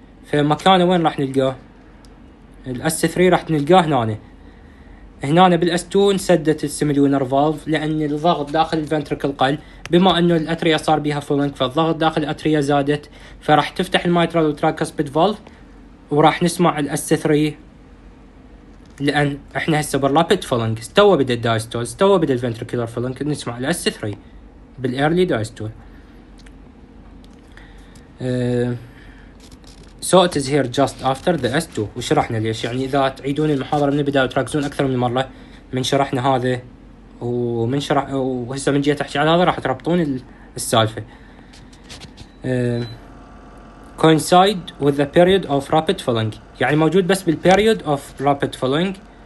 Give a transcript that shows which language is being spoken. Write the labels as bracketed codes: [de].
[ar] فمكانه وين راح نلقاه؟ الاس 3 راح نلقاه هنا بالاس 2 سدت السيميليونر فالف لان الضغط داخل الفنتريكل قل، بما انه الاتريا صار بها فولوينج فالضغط داخل الاتريا زادت، فراح تفتح المايترال وترايكاسبيد فالف وراح نسمع الاس 3 لان احنا هسه بالرابيد فولوينج استوى بدا الدايستول، استوى بدا الفنتريكولار فولوينج، نسمع الاس 3 بالايرلي دايستول. [en] So it is here just after the S2. [ar] وشرحنا ليش، يعني اذا تعيدون المحاضرة من البداية وتركزون اكثر من مرة من شرحنا هذا وهسه من جيت احكي على هذا راح تربطون السالفة. [en] coincide with the period of rapid filling، [ar] يعني موجود بس [en] بالperiod of rapid filling.